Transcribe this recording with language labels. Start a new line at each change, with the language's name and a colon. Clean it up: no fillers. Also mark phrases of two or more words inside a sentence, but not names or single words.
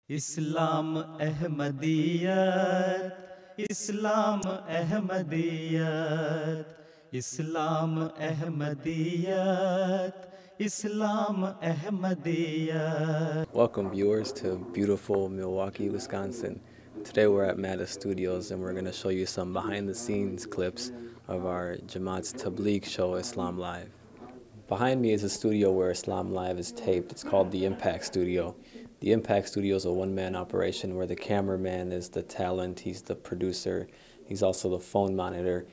English: इस्लाम अहमदियत इस्लाम अहमदियत इस्लाम अहमदियत इस्लाम अहमदियत. Welcome viewers to beautiful Milwaukee, Wisconsin. Today we're at Mada Studios and we're going to show you some behind the scenes clips of our Jamaat's Tabligh show Islam Live. Behind me is a studio where Islam Live is taped. It's called the Impact Studio. The Impact Studio is a one-man operation where the cameraman is the talent, he's the producer, he's also the phone monitor.